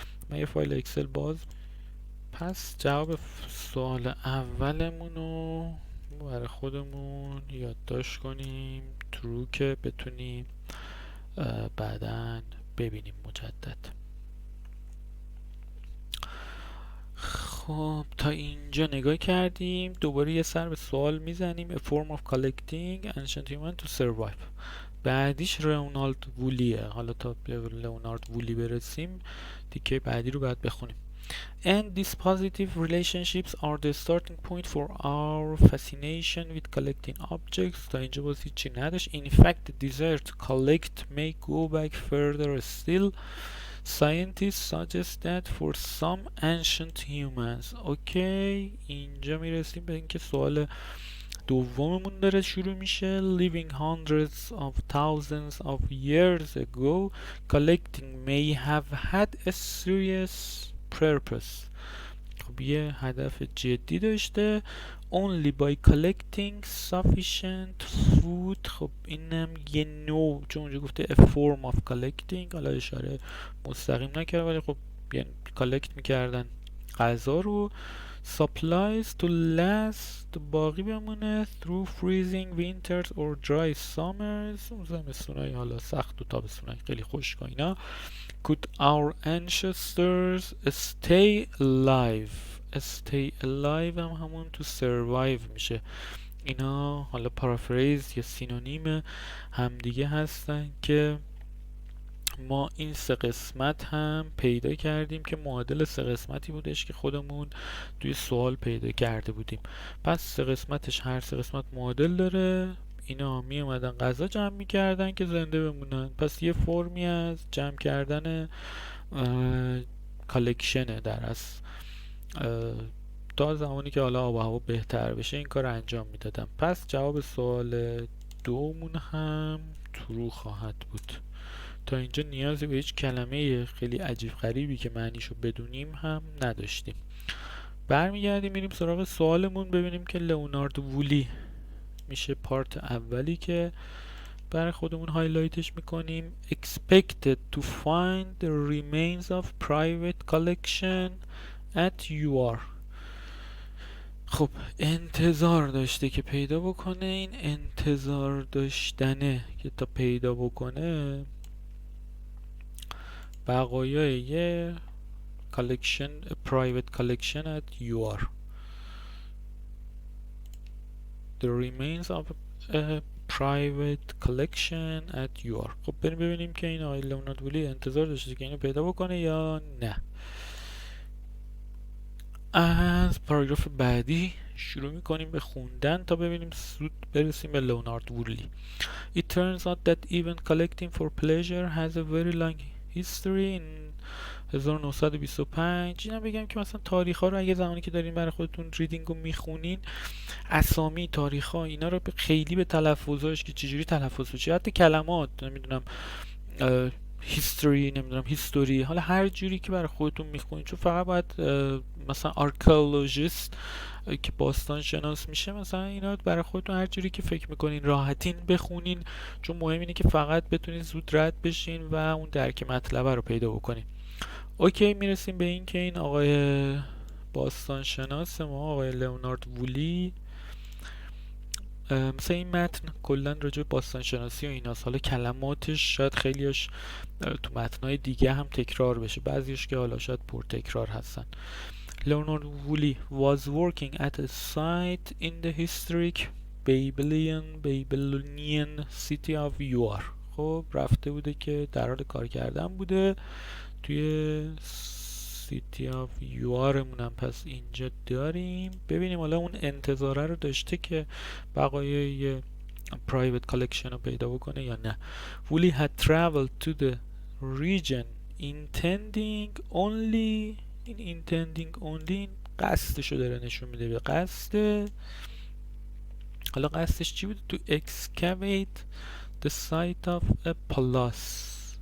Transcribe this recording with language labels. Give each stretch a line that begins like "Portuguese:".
Persian: من یه فایل اکسل باز. پس جواب سوال اولمون رو برای خودمون یادداشت کنیم true که بتونیم بعداً ببینیم مجدد. خب تا اینجا نگاه کردیم، دوباره یه سر به سوال میزنیم.
English: A form of collecting ancient human to survive.
Persian: بعدیش رونالد وولیه. حالا تا به رونالد وولی برسیم تیکه بعدی رو باید بخونیم.
English: And these positive relationships are the starting point for our fascination with collecting objects.
Persian: تا اینجا باز هیچی نداشت.
English: In fact, the desire to collect may go back further still. Scientists suggest that for some ancient humans.
Persian: اوکی، اینجا میرسیم به اینکه سوال دوممون داره شروع میشه.
English: Living hundreds of thousands of years ago, collecting may have had a serious purpose.
Persian: خب یه هدف جدی داشته.
English: Only by collecting sufficient food.
Persian: خب اینم یه نوع، چون اونجا گفته
English: a form of collecting،
Persian: حالا اشاره مستقیم نکرده ولی خب یعنی کالکت میکردن غذا رو.
English: Supplies to last،
Persian: باقی بمونه
English: through freezing winters or dry summers.
Persian: اون زمستونای حالا سخت و تابستونای خیلی خشک و اینا.
English: Could our ancestors stay alive. stay alive
Persian: هم همون
English: to survive
Persian: میشه. اینا حالا پارافریز یا سینونیم همدیگه هستن که ما این سه قسمت هم پیدا کردیم که معادل سه قسمتی بودش که خودمون توی سوال پیدا کرده بودیم. پس سه قسمتش هر سه قسمت معادل داره. اینا می اومدن غذا جمع میکردن که زنده بمونن. پس یه فرمی از جمع کردن کالکشنه در از تا زمانی که حالا آب و هوا بهتر بشه این کار انجام میدادم. پس جواب سوال دومون هم ترو خواهد بود. تا اینجا نیازی به هیچ کلمه خیلی عجیب غریبی که معنیشو بدونیم هم نداشتیم. برمیگردیم میریم سراغ سوالمون، ببینیم که لئونارد وولی میشه پارت اولی که برای خودمون هایلایتش میکنیم.
English: Expected to find the remains of private collection at UR.
Persian: خب انتظار داشته که پیدا بکنه. این انتظار داشتنه که تا پیدا بکنه بقایای یه
English: collection, a private collection at UR. The remains of a private collection at UR.
Persian: خب بریم ببینیم که این آقای لئونارد وولی انتظار داشته که اینو پیدا بکنه یا نه. از پاراگراف بعدی شروع میکنیم به خوندن تا ببینیم زود برسیم به لئونارد وولی. It turns out that even collecting for pleasure has a very long history. in 1925 اینا بگم که مثلا تاریخ ها رو اگه زمانی که دارین برای خودتون ریدینگ رو میخونین، اسامی تاریخ ها اینا رو خیلی به تلفظاش که چجوری تلفظ بشه، حتی کلمات نمیدونم هیستوری نمیدونم هیستوری، حالا هر جوری که برای خودتون میخونین، چون فقط باید مثلا آرکئولوژیست که باستان شناس میشه مثلا اینا برای خودتون هر جوری که فکر میکنین راحتین بخونین، چون مهم اینه که فقط بتونین زود رد بشین و اون درک مطلب رو پیدا بکنین. اوکی، میرسیم به این که این آقای باستان شناس ما آقای لئونارد وولی، مثلا این متن کلا راجع به باستان شناسی و ایناست، حالا کلماتش شاید خیلیش تو متنای دیگه هم تکرار بشه، بعضیش که حالا شاید پر تکرار هستن.
English: Leonard Woolley was working at a site in the historic Babylonian city of Ur.
Persian: خب رفته بوده که در حال کار کردن بوده توی سیتی آف یوارمون هم پس اینجا داریم. ببینیم حالا اون انتظاره رو داشته که بقایای private collection رو پیدا بکنه یا نه.
English: Woolley had traveled to the region intending only.
Persian: این
English: intending only
Persian: قصدش رو داره نشون میده به قصد. حالا قصدش چی بود؟
English: to excavate the site of a palace.